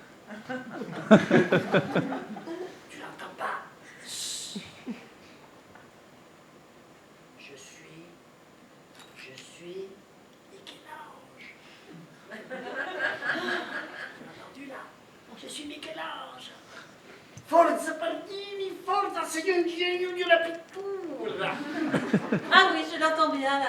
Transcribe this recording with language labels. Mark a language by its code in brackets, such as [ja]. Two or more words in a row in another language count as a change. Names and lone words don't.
[fr] Tu l'entends pas? Chut. Je suis Michel-Ange. Tu l'as entendu là? Je suis Michel-Ange. [it] Forza Pardini, forza, sei un genio di una pittura. [fr] Ah oui, je l'entends bien là.